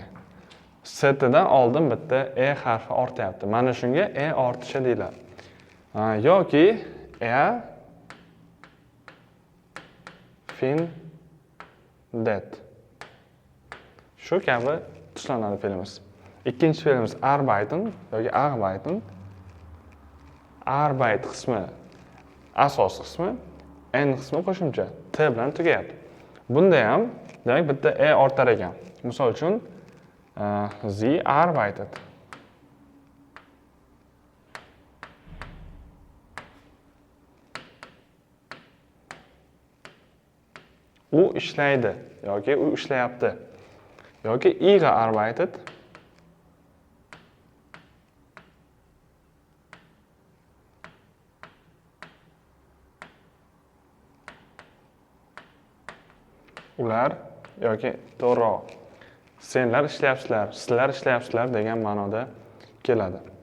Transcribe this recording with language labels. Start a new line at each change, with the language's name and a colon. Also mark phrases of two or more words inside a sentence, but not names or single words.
Uzbek: Setidan oldin bitta harfi ortyapti. Mana shunga ortishi deyiladi. Yoki fin, det. Shu kabi tuslanadi fe'limiz. Ikkinchi fe'limiz arbeiten yoki arbeiten. Arbeit qismi asos qismi, n qismi qo'shimcha, t bilan tugayapti. Bunda ham demak bitta ortar ekan. Misol uchun
German: sie arbeitet.
Uzbek: U ishlaydi yoki u ishlayapti.
German: Yoki ihre arbeitet.
Uzbek: Ular yoki to'g'riroq senlar ishlayapsizlar, sizlar ishlayapsizlar degan ma'noda keladi.